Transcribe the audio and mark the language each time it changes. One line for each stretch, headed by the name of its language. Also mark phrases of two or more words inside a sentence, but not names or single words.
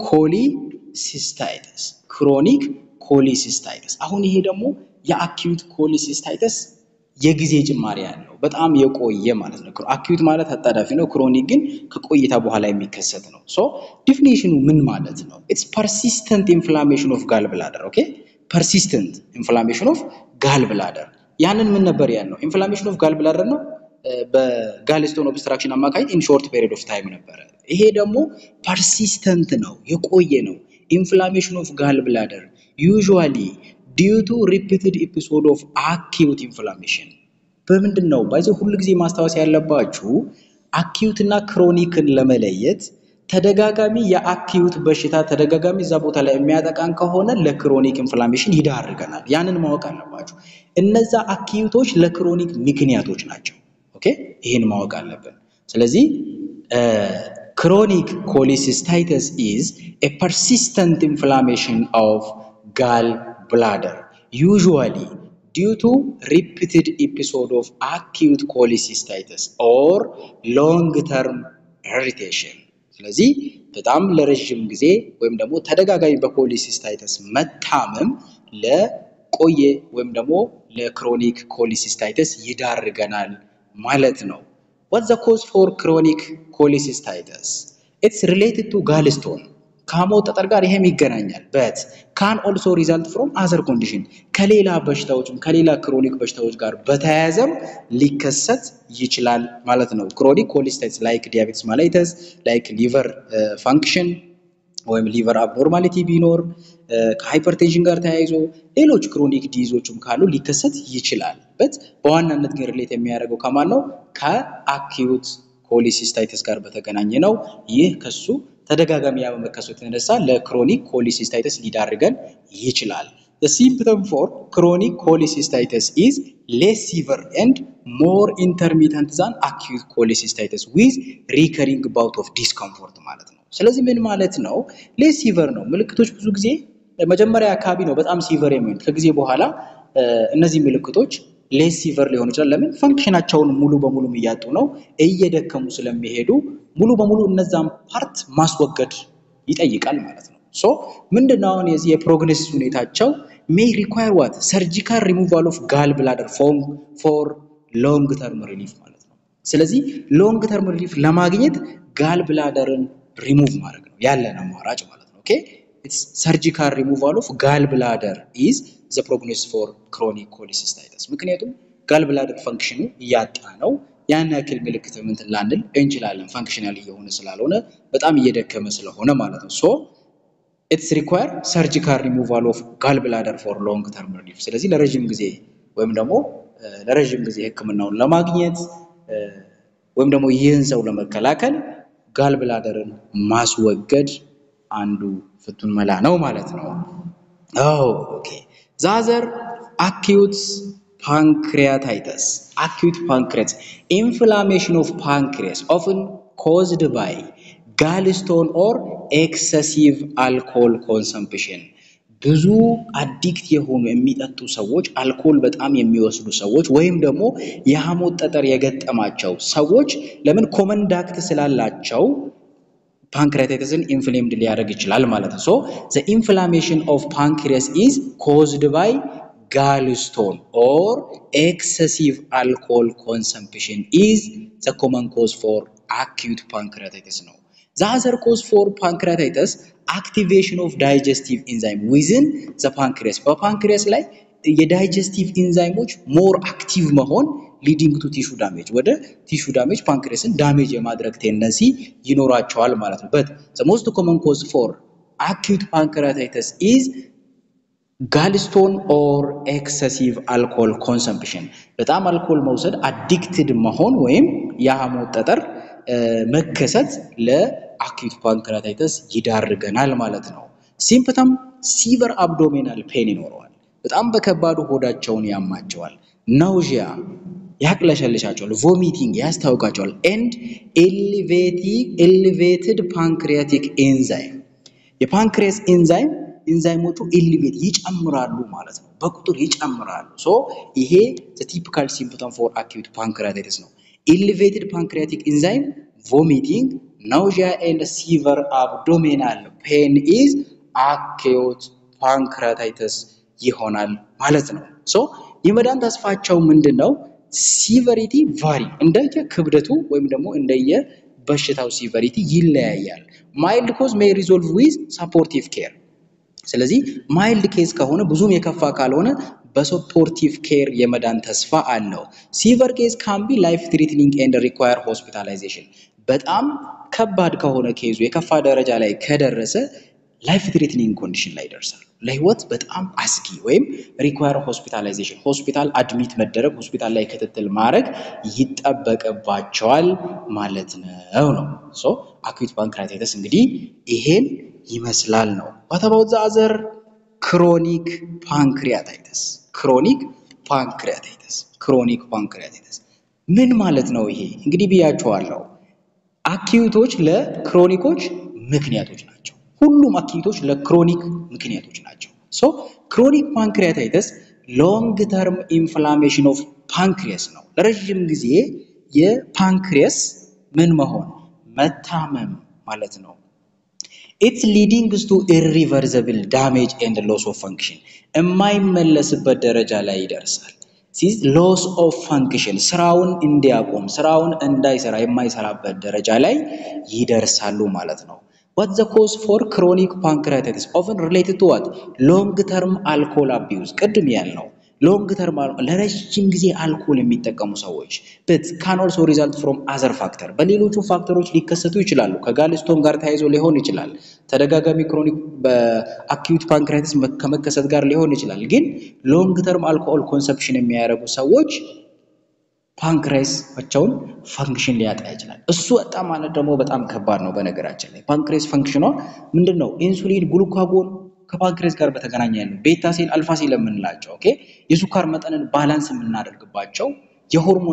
Amharic: ኮሊሲስታይተስ አሁን ይሄ ደግሞ የአኪዩት ኮሊሲስታይተስ የጊዜ ጭማሪ ያለው በጣም የቆየ ማለት ነው አኪዩት ማለት አጣዳፊ ነው ክሮኒክ ግን ከቆይታ በኋላ የሚከሰት ነው ሶ ዲፊኒሽኑ ምን ማለት ነው
English: ኢትስ persistent inflammation of gallbladder ኦኬ persistent inflammation of gallbladder
Amharic: ያንን ምን ነበር ያለው
English: inflammation of gallbladder ነው
Amharic: በጋልስቶን ኦብስትራክሽን አማካይ
English: in short period of time
Amharic: ነበር ይሄ ደግሞ persistent ነው የቆየ ነው
English: inflammation of gallbladder usually due to repeated episode of acute inflammation
Amharic: በምንድነው ባይዘው ሁሉ ጊዜ ማስተዋወስ ያለባችሁ አኪዩት እና ክሮኒክን ለመለየት ተደጋጋሚ የአኪዩት በሽታ ተደጋጋሚ እዛ ቦታ ላይ የሚያጠቃን ከሆነ ለክሮኒክ ኢንፍላሜሽን ይዳርገናል ያንን ማወቅ አለባችሁ እነዛ አኪዩቶች ለክሮኒክ ምክንያቶች ናቸው ኦኬ ይሄን ማወቅ አለብን ስለዚህ
English: chronic cholecystitis is a persistent inflammation of gallbladder usually due to repeated episode of acute cholecystitis or long-term irritation
Amharic: ስለዚህ በጣም ለረጅም ጊዜ ወይም ደግሞ ተደጋጋሚ በኮሊሲስታይተስ መታመም ለቆየ ወይም ደግሞ ለክሮኒክ ኮሊሲስታይተስ ይዳርገናል ማለት ነው
English: what's the cause for chronic cholecystitis it's related to
Amharic: gallstone ከሞት ጠጠር ጋር ይሄም ይገናኛል
English: but can also result from other condition
Amharic: ከሌላ በሽታዎችም ከሌላ ክሮኒክ በሽታዎች ጋር በተያያዘም ሊከሰት ይችላል ማለት ነው
English: chronic cholecystitis like diabetes mellitus like liver function
Amharic: ወይም
English: liver abnormality
Amharic: ቢኖር ከሃይፐርቴንሽን ጋር ተያይዞ ሌሎች ክሮኒክ ዲዚዞችም ካሉ ሊከሰት ይችላል but በዋናነት ግን ሪሌት የሚያደርገው ከማን ነው ከአኪዩት ኮሊሲስታይተስ ጋር በተገናኘ ነው ይህ ከሱ ተደጋጋሚ ያመከሰቱ የተነሳ ለክሮኒክ ኮሊሲስታይተስ ሊዳርገን ይችላል
English: the symptom for chronic cholecystitis is less severe and more intermittent than acute cholecystitis with recurring bout of discomfort
Amharic: ማለት ነው ስለዚህ ምን ማለት ነው
English: less severe
Amharic: ነው ምልክቶች ብዙ ጊዜ መጀመሪያ አካባቢ ነው በጣም ሲቨር የሚሆን ከጊዜ በኋላ እነዚህ ምልክቶች
English: less severe
Amharic: ሊሆኑ ይችላል ለምን ፈንክሽናቸውን ሙሉ በሙሉ የሚያጡ ነው እየደከሙ ስለሚሄዱ ሙሉ በሙሉ እነዛም ፓርት ማስወገድ ይጠይቃል ማለት ነው ሶ ምንድነው የዚህ የፕሮግኖሲስ ሁኔታቸው
English: may require what surgical removal of gallbladder for long term relief
Amharic: ማለት ነው ስለዚህ
English: long term relief
Amharic: ለማግኘት gallbladderን
English: remove
Amharic: ማድረግ ነው ያለን አማራጭ ማለት ነው
English: ኦኬ it's surgical removal of gallbladder is the prognosis for chronic
Amharic: cholecystitis ምክንያቱም
English: gallbladder function
Amharic: ያጣ ነው ያን ያክል ምልክት ምን ትላንል እንችላለን ፋንክሽናሊ የሆነ ስላልሆነ በጣም እየደከመ ስለሆነ ማለት ነው
English: so it's require surgical removal of gallbladder for long term relief
Amharic: ስለዚህ ለረጅም ጊዜ ወይም ደግሞ ለረጅም ጊዜ ህክምናውን ለማግኘት ወይም ደግሞ ይህን ሰው ለመከላከል gallbladderን ማስወገድ አንዱ ፍቱን መላ ነው ማለት ነው ኦኬ ዛዘር
English: acute pancreatitis inflammation of pancreas often caused by gallstone or excessive alcohol consumption
Amharic: ብዙ አዲክት የሆኑ የሚጠጡ ሰዎች አልኮል በጣም የሚወስዱ ሰዎች ወይም ደግሞ የሐሞት ጠጠር የገጠማቸው ሰዎች ለምን ኮመንዳክት ስላላቸው pancreatitisን inflamed ሊያደርግ ይችላል ማለት ነው
English: so the inflammation of pancreas is caused by gallstone or excessive alcohol consumption is the common cause for acute pancreatitis ነው the other cause for pancreatitis activation of digestive enzyme within the pancreas
Amharic: በፓንክሪያስ ላይ የዳይጀስቲቭ ኢንዛይሞች
English: more active
Amharic: መሆን
English: leading to tissue damage
Amharic: ወደ
English: tissue damage
Amharic: pancreasን damage የማድረግ ቴንደንሲ ይኖራቸዋል ማለት ነው
English: but the most common cause for acute pancreatitis is gallstone or excessive alcohol consumption
Amharic: በጣም አልኮል መውሰድ addicted መሆን ወይም የሐሞት ጠጠር መከሰት ለአኪዩት ፓንክሪያታይተስ ይዳርገናል ማለት ነው
English: symptom severe abdominal pain
Amharic: ይኖረዋል በጣም በከባዱ ሆዳቸውን ያማቸዋል ናውዚያ ያቅለሸልሻቸዋል vomiting ያስታውቃቸዋል and
English: elevated pancreatic enzyme
Amharic: የፓንክሪያስ ኢንዛይሞቹ ኤሊቬት ይጨምራሉ ማለት ነው በቁጥር ይጨምራሉ ሶ ይሄ
English: the typical symptom for acute pancreatitis ነው elevated pancreatic enzyme vomiting nausea and severe abdominal pain
Amharic: is acute pancreatitis ይሆናል ማለት ነው ሶ የመዳን ተስፋቸው ምንድነው
English: severity vary
Amharic: እንደየ ክብደቱ ወይም ደግሞ እንደየ በሽታው severity ይለያያል
English: mild cause may resolve with supportive care
Amharic: ስለዚህ
English: mild case
Amharic: ከሆነ ብዙም የከፋ ካልሆነ በsupportive care የመዳን ተስፋ አለው
English: severe case can be life threatening and require hospitalization
Amharic: በጣም ከባድ ከሆነ ኬዙ የከፋ ደረጃ ላይ ከደረሰ
English: life threatening condition
Amharic: ላይ ይደርሳል ለህይወት በጣም አስጊ ወይም
English: require hospitalization hospital admit
Amharic: መደረግ hospital ላይ ክትትል ማድረግ ይጠበቅባቸዋል ማለት ነው
English: so acute pancreatitis
Amharic: እንግዲህ ይሄን ይመስላል ነው
English: what about the other chronic
Amharic: pancreatitis ምን ማለት ነው ይሄ እንግዲህ ብያችኋለሁ አኪዩቶች ለክሮኒኮች ምክንያቶች ናቸው ሁሉም አኪዩቶች ለክሮኒክ ምክንያቶች ናቸው
English: so chronic pancreatitis long term inflammation of pancreas
Amharic: ነው ለረጅም ጊዜ የፓንክሪያስ ምን መሆን መታመም ማለት ነው
English: it's leading to irreversible damage and loss of function
Amharic: የማይመለስበት ደረጃ ላይ ይደርሳል
English: this loss of
Amharic: function ስራውን እንዲያቆም ስራውን እንዳይሰራ የማይሰራበት ደረጃ ላይ ይደርሳሉ ማለት ነው
English: what's the cause for chronic pancreatitis often related to what long term alcohol abuse
Amharic: ቅድም ያልነው
English: long term
Amharic: ለረጅም ጊዜ አልኮል የሚጠቀሙ ሰዎች
English: but can also result from other factor
Amharic: በሌሎቹ ፋክተሮች ሊከሰቱ ይችላሉ ከጋልስቶን ጋር ተያይዞ ሊሆን ይችላል ተደጋጋሚ ክሮኒክ በአኪዩት ፓንክሪያቲስ ከመከሰት ጋር ሊሆን ይችላል ግን
English: long term alcohol consumption
Amharic: የሚያደርጉ ሰዎች ፓንክሪያሳቸውን ፈንክሽን ሊያጣ ይችላል እሱ በጣም ማለት ደግሞ በጣም ከባድ ነው በነገራችን ላይ ፓንክሪያስ ፈንክሽኗ ምንድነው ኢንሱሊን ግሉካጎን ከፓንክሪያስ ጋር በተገናኘ ያለው ቤታ ሴል አልፋ ሴል የምንላቸው ኦኬ የሱካር መጠንን ባላንስ የምናደርግባቸው የሆርሞን